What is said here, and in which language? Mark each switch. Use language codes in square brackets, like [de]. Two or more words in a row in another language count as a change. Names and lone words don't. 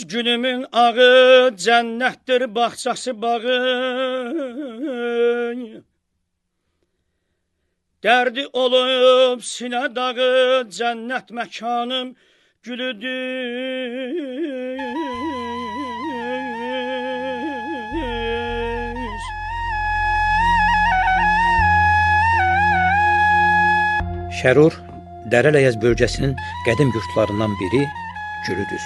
[tr] Könlümün ağı cennettir bahçesi bağı. Derdi olup sine dağı cennet mekanım gülüdür. [az] Şərur, Dərələyəz bölgəsinin qədim yurtlarından biri Gülüdüz.